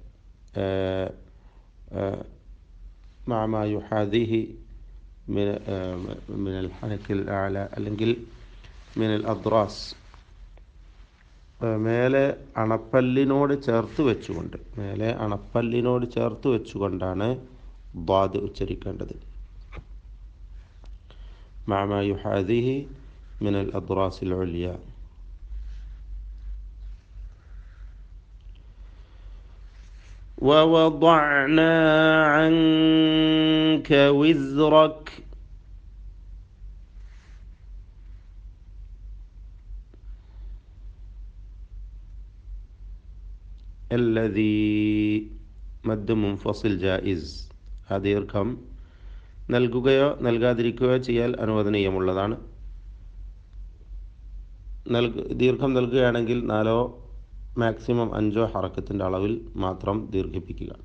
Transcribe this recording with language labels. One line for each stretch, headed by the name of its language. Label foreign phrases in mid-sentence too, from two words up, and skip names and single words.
Arabic: ما يحاذيه من الحنك الأعلى
Malayalam: അല്ലെങ്കിൽ
Arabic: من الأضراس,
Malayalam: മേലെ അണപ്പല്ലിനോട് ചേർത്ത് വെച്ചുകൊണ്ട്, മേലെ അണപ്പല്ലിനോട് ചേർത്ത് വെച്ചുകൊണ്ടാണ് ദ്വാദ് ഉച്ചരിക്കേണ്ടത്.
Arabic: ما يحاذيه من الأضراس العليا. ووضعنا عنك وزرك. الذي مد منفصل جائز.
Malayalam: ആ ദീർഘം നൽകുകയോ നൽകാതിരിക്കുകയോ ചെയ്യാൻ അനുവദനീയമുള്ളതാണ്. ദീർഘം നൽകുകയാണെങ്കിൽ 4 മാക്സിമം 5 ഹറക്കത്തിൻ്റെ അളവിൽ മാത്രം ദീർഘിപ്പിക്കുക.